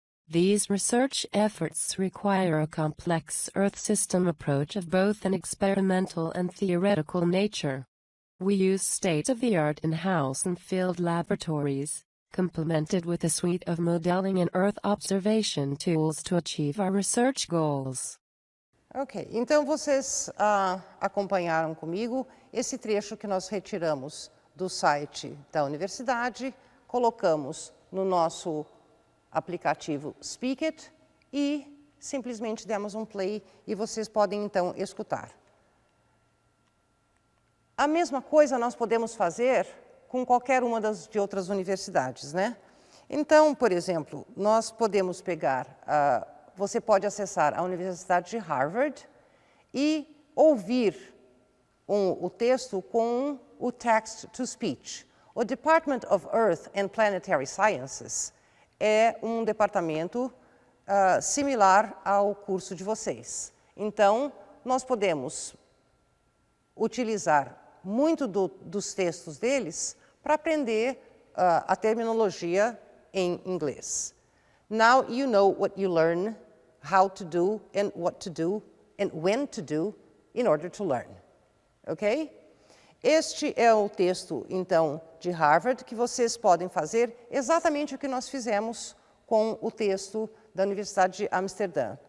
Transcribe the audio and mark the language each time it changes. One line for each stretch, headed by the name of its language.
English: These research efforts require a complex Earth system approach of both an experimental and theoretical nature. We use state-of-the-art in-house and field laboratories, complemented with a suite of modeling and Earth observation tools to achieve our research goals.
Portuguese: Ok, então vocês acompanharam comigo esse trecho que nós retiramos do site da universidade, colocamos no nosso aplicativo Speak It e simplesmente demos um play e vocês podem então escutar. A mesma coisa nós podemos fazer com qualquer uma de outras universidades, né? Então, por exemplo, nós podemos pegar, você pode acessar a Universidade de Harvard e ouvir o texto com o Text to Speech. O Department of Earth and Planetary Sciences é um departamento similar ao curso de vocês. Então, nós podemos utilizar muito dos textos deles para aprender a terminologia em inglês.
English: Now you know what you learn, how to do, and what to do, and when to do in order to learn. Ok?
Portuguese: Este é o texto, então, de Harvard, que vocês podem fazer exatamente o que nós fizemos com o texto da Universidade de Amsterdã.